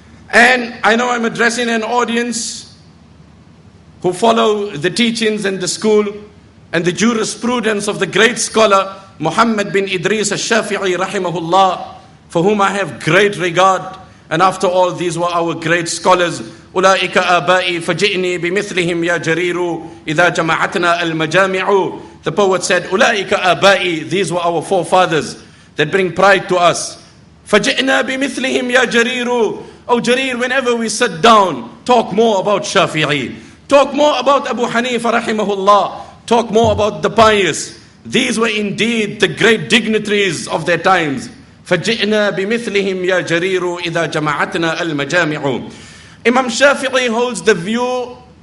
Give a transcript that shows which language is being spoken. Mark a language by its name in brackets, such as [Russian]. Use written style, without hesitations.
[English] And I know I'm addressing an audience who follow the teachings and the school and the jurisprudence of the great scholar Muhammad bin Idris al-Shafi'i rahimahullah, for whom I have great regard. And after all, these were our great scholars. [Arabic] أولئك آبائي فجئني بمثلهم يا جرير إذا جمعتنا المجامع. [English] The poet said, [Arabic] أولئك آبائي, [English] these were our forefathers that bring pride to us. [Arabic] فجئنا بمثلهم يا جرير. [English] Oh Jarir, whenever we sit down, talk more about Shafi'i. Talk more about Abu Hanifa rahimahullah. Talk more about the pious. These were indeed the great dignitaries of their times. [Arabic] فَجِئْنَا بِمِثْلِهِمْ يَا جَرِيرُ إِذَا جَمَعَتْنَا الْمَجَامِعُ. [English] Imam Shafi'i holds the view